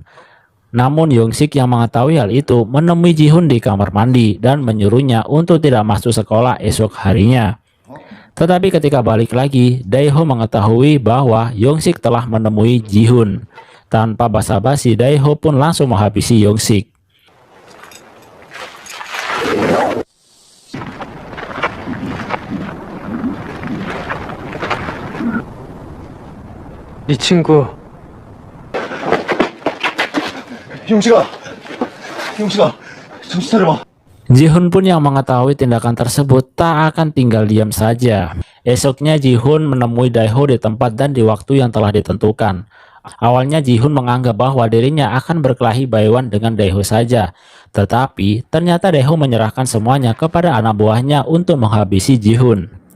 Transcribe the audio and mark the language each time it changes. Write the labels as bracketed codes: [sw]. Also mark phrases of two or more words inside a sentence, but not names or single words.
[id] Namun Young-sik yang mengetahui hal itu menemui Ji-hoon di kamar mandi dan menyuruhnya untuk tidak masuk sekolah esok harinya. Tetapi ketika balik lagi, Dae-ho mengetahui bahwa Young-sik telah menemui Ji-hoon. Tanpa basa-basi, Dae-ho pun langsung menghabisi Young-sik. [ko] 이 친구 용식아 정신 차려봐. [id] Ji-hoon pun yang mengetahui tindakan tersebut tak akan tinggal diam saja. Esoknya Ji-hoon menemui Dae-ho di tempat dan di waktu yang telah ditentukan. Awalnya Ji-hoon menganggap bahwa dirinya akan berkelahi [en] by one [id] dengan Dae-ho saja. Tetapi ternyata Dae-ho menyerahkan semuanya kepada anak buahnya untuk menghabisi Ji-hoon.